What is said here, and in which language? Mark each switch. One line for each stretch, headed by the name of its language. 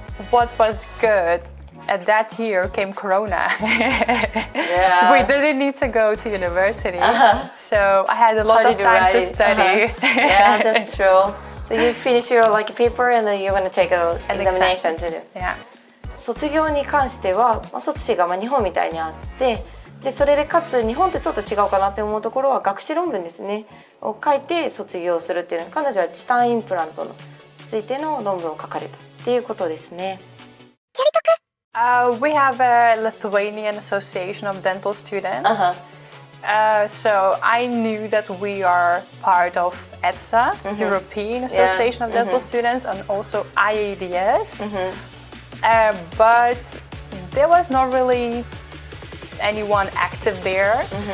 English: What was good, at that year came Corona. We didn't need to go to university, so I had a lot of time to study. Yeah, that's true. So you finish your like paper and then you're going to take an examination to do. Yeah.
Japanese: 卒業に関しては、卒史が日本みたいにあって、でそれでかつ日本とちょっと違うかなって思うところは学士論文ですねを書いて卒業するっていうの。彼女はチタンインプラントについての論文を書かれたっていうことですね。
English: We have a Lithuanian Association of Dental Students. So I knew that we are part of ETSA, European Association of Dental Students, and also IADS. But there was not really anyone active there.